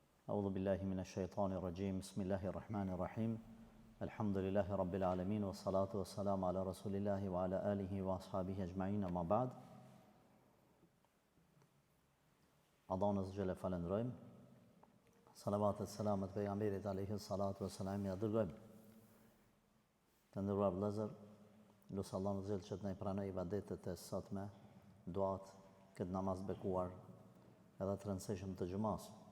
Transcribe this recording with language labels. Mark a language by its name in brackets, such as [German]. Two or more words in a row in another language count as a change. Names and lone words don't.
[Arabic] أعوذ بالله من الشيطان الرجيم بسم الله الرحمن الرحيم الحمد لله رب العالمين والصلاة والسلام على رسول الله وعلى آله وأصحابه أجمعين أما بعد [Albanian] Allahun Azza falendrojmë. Salavatet selamet pejgamberit [Arabic] عليه الصلاة والسلام [Albanian] ja dërgojmë. Të nderuar vëllezër, lutem Allahun Azza që të na pranoj ibadetet e sotme, duat, këtë namaz bekuar, edhe të rëndësishëm të xumas.